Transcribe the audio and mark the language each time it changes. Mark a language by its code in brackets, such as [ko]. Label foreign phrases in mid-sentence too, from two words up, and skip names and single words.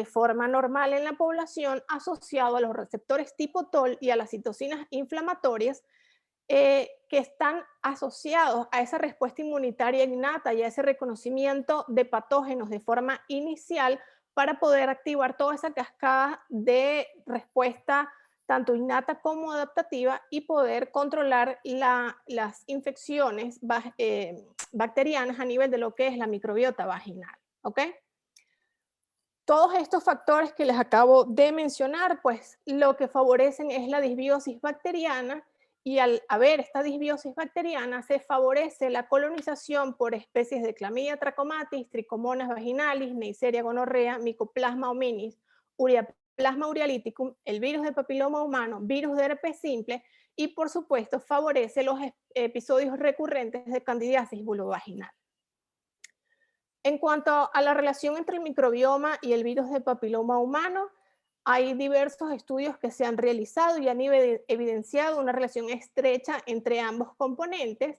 [es] forma normal en la población asociado a los receptores tipo TOL y a las citocinas inflamatorias que están asociados a esa respuesta inmunitaria innata y a ese reconocimiento de patógenos de forma inicial para poder activar toda esa cascada de respuesta tanto innata como adaptativa y poder controlar las infecciones bacterianas a nivel de lo que es la microbiota vaginal. ¿Ok? Todos estos factores que les acabo de mencionar, pues lo que favorecen es la disbiosis bacteriana y al haber esta disbiosis bacteriana se favorece la colonización por especies de Chlamydia trachomatis, Trichomonas vaginalis, Neisseria gonorrea, Mycoplasma hominis, Ureaplasma urealyticum, el virus del papiloma humano, virus de herpes simple y por supuesto favorece los episodios recurrentes de candidiasis vulvovaginal. En cuanto a la relación entre el microbioma y el virus del papiloma humano, hay diversos estudios que se han realizado y han evidenciado una relación estrecha entre ambos componentes.